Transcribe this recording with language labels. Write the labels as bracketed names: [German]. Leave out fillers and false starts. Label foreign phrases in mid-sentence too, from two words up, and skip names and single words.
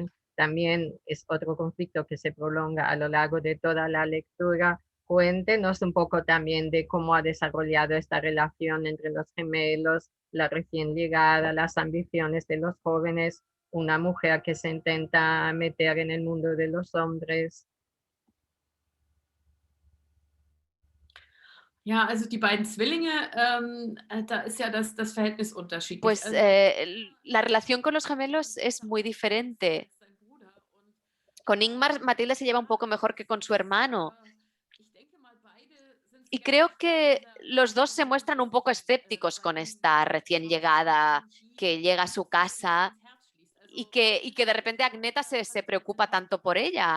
[Spanish] También es otro conflicto que se prolonga a lo largo de toda la lectura. Cuéntenos un poco también de cómo ha desarrollado esta relación entre los gemelos, la recién llegada, las ambiciones de los jóvenes, una mujer que se intenta meter en el mundo de los hombres. [German] Ja, also die beiden Zwillinge, da ist ja das Verhältnis unterschiedlich. [Spanish] Pues [German] Also, [Spanish] la relación con los gemelos es muy diferente. Con Ingmar, Matilda se lleva un poco mejor que con su hermano. Y creo que los dos se muestran un poco escépticos con esta recién llegada que llega a su casa y que de repente Agneta se preocupa tanto por ella.